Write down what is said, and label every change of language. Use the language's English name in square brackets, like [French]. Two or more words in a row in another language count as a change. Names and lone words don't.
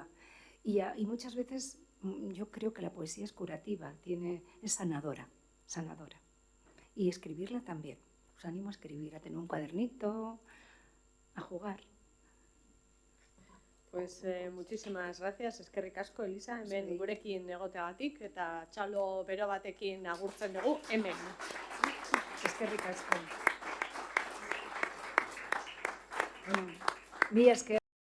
[Spanish] Y muchas veces yo creo que la poesía es curativa, es sanadora. Y escribirla también. Os animo a escribir, a tener un cuadernito, a jugar. Pues muchísimas gracias, [Basque] eskerrik asko, Elisa, hemen gurekin egoteagatik eta txalo bero batekin agurtzen dugu hemen. Eskerrik asko. Mila esker.